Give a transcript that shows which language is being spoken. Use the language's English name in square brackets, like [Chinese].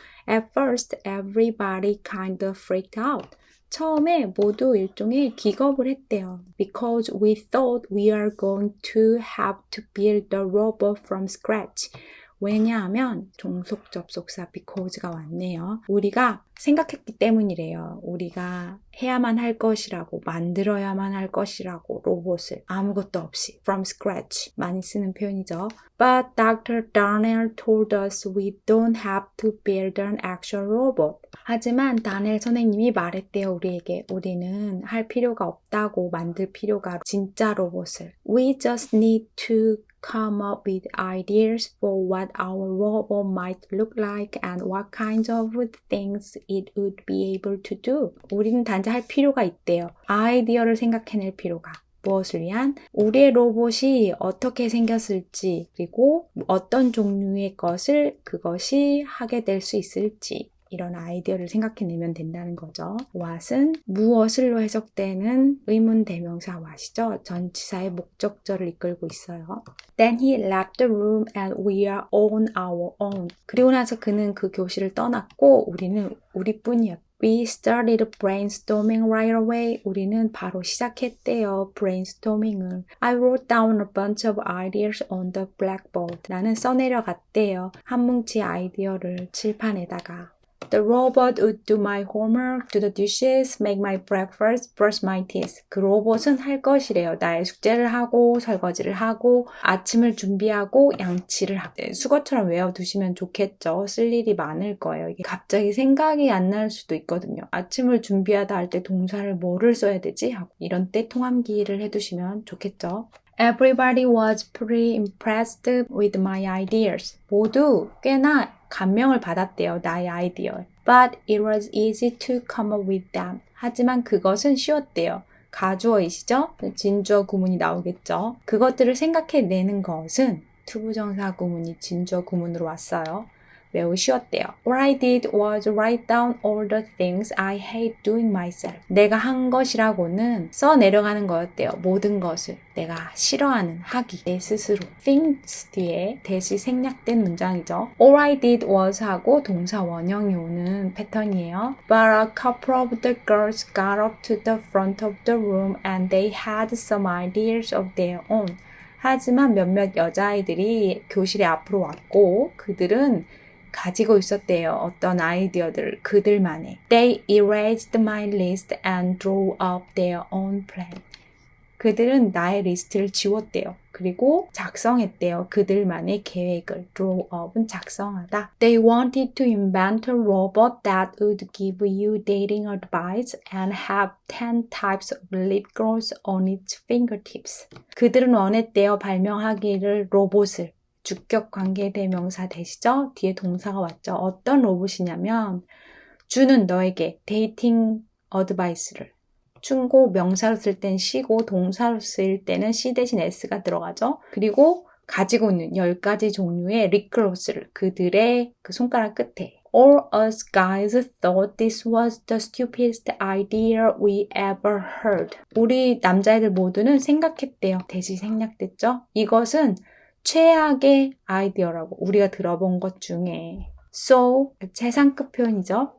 [English] At first, everybody kind of freaked out. [Korean] 처음에 모두 일종의 기겁을 했대요. [English] Because we thought we are going to have to build the robot from scratch. [Korean] 왜냐하면 종속 접속사 because가 왔네요. 우리가 생각했기 때문이래요. 우리가 해야만 할 것이라고, 만들어야만 할 것이라고 로봇을 아무것도 없이 [English] from scratch [Korean] 많이 쓰는 표현이죠. [English] But Dr. Darnell told us we don't have to build an actual robot. [Korean] 하지만 다넬 선생님이 말했대요. 우리에게 우리는 할 필요가 없다고 만들 필요가 진짜 로봇을. [English] We just need to come up with ideas for what our robot might look like and what kinds of things it would be able to do. [Korean] 우리는 단지 할 필요가 있대요. 아이디어를 생각해낼 필요가. 무엇을 위한? 우리의 로봇이 어떻게 생겼을지 그리고 어떤 종류의 것을 그것이 하게 될 수 있을지 이런 아이디어를 생각해내면 된다는 거죠. what은 무엇을로 해석되는 의문 대명사 what이죠. 전치사의 목적절을 이끌고 있어요. [English] Then he left the room and we are on our own. [Korean] 그리고 나서 그는 그 교실을 떠났고 우리는 우리뿐이었다. [English] We started brainstorming right away. [Korean] 우리는 바로 시작했대요. brainstorming을. [English] I wrote down a bunch of ideas on the blackboard. [Korean] 나는 써내려갔대요. 한 뭉치 아이디어를 칠판에다가. [English] The robot would do my homework, do the dishes, make my breakfast, brush my teeth. [Korean] 그 로봇은 할 것이래요. 나의 숙제를 하고 설거지를 하고 아침을 준비하고 양치를 하고 수거처럼 외워두시면 좋겠죠. 쓸 일이 많을 거예요. 이게 갑자기 생각이 안 날 수도 있거든요. 아침을 준비하다 할 때 동사를 뭐를 써야 되지? 하고 이런 때 통함기를 해두시면 좋겠죠. [English] Everybody was pretty impressed with my ideas. [Korean] 모두 꽤나 감명을 받았대요. 나의 아이디어. [English] But it was easy to come up with them. [Korean] 하지만 그것은 쉬웠대요. 가주어이시죠? 진주어 구문이 나오겠죠. 그것들을 생각해내는 것은 투부정사 구문이 진주어 구문으로 왔어요. 매우 쉬웠대요. [English] What I did was write down all the things I hate doing myself. [Korean] 내가 한 것이라고는 써내려가는 거였대요. 모든 것을. 내가 싫어하는 하기. 내 스스로. things 뒤에 대시 생략된 문장이죠. [English] All I did was [Korean] 하고 동사 원형이 오는 패턴이에요. [English] But a couple of the girls got up to the front of the room and they had some ideas of their own. [Korean] 하지만 몇몇 여자아이들이 교실에 앞으로 왔고 그들은 가지고 있었대요. 어떤 아이디어들을 그들만의. [English] They erased my list and drew up their own plan. [Korean] 그들은 나의 리스트를 지웠대요. 그리고 작성했대요. 그들만의 계획을. [English] Draw up은 [Korean] 작성하다. [English] They wanted to invent a robot that would give you dating advice and have 10 types of lip gloss on its fingertips. [Korean] 그들은 원했대요. 발명하기를 로봇을. 주격 관계대명사 되시죠? 뒤에 동사가 왔죠. 어떤 로봇이냐면 주는 너에게 데이팅 어드바이스를 충고 명사로 쓸 땐 시고 동사로 쓸 때는 시 대신 s가 들어가죠. 그리고 가지고 있는 10가지 종류의 립글로스를 그들의 그 손가락 끝에 [English] All us guys thought this was the stupidest idea we ever heard. [Korean] 우리 남자애들 모두는 생각했대요. 대시 생략됐죠? 이것은 최악의 아이디어라고 우리가 들어본 것 중에 So, 최상급 표현이죠.